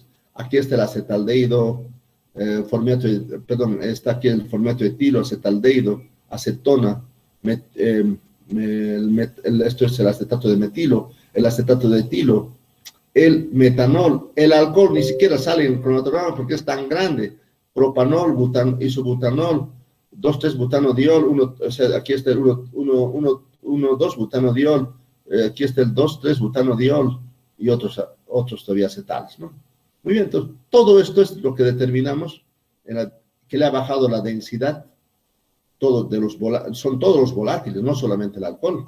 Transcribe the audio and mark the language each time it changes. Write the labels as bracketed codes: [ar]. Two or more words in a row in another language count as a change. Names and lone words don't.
[es] Aquí está el acetaldehído, está aquí el formato etilo, acetaldehído, acetona, esto es el acetato de metilo, el acetato de etilo, el metanol, el alcohol ni siquiera sale en el cromatograma porque es tan grande, propanol, isobutanol, 2,3-butanodiol, aquí está el 1,2-butanodiol, aquí está el 2,3-butanodiol y otros todavía acetales, ¿no? Muy bien, entonces, todo esto es lo que determinamos, que le ha bajado la densidad, son todos los volátiles, no solamente el alcohol.